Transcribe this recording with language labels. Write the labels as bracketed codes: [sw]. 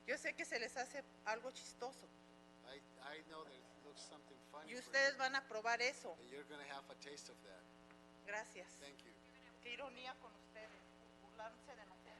[es] Yo sé que se les hace algo chistoso [en] I know that it looks something funny [es] y [en] for [es] ustedes [en] you, [es] van a probar eso. [en] and you're going to have a taste of that. [es] Gracias. [en] Thank you. [es] Qué ironía con ustedes, burlarse de nosotros.